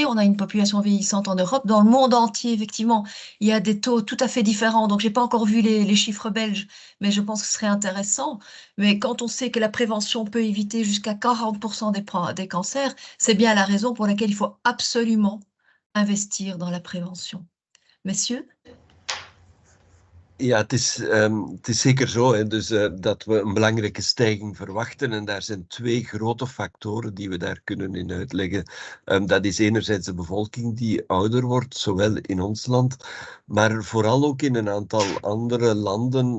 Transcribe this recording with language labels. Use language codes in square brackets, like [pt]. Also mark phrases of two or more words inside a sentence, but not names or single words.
[fr] On a une population vieillissante en Europe. Dans le monde entier, effectivement, il y a des taux tout à fait différents. Donc, je n'ai pas encore vu les chiffres belges, mais je pense que ce serait intéressant. Mais quand on sait que la prévention peut éviter jusqu'à 40% des cancers, c'est bien la raison pour laquelle il faut absolument investir dans la prévention. Messieurs? [nl] Ja, het is zeker zo, hè, dus, dat we een belangrijke stijging verwachten. En daar zijn 2 grote factoren die we daar kunnen in uitleggen. Dat is enerzijds de bevolking die ouder wordt, zowel in ons land, maar vooral ook in een aantal andere landen.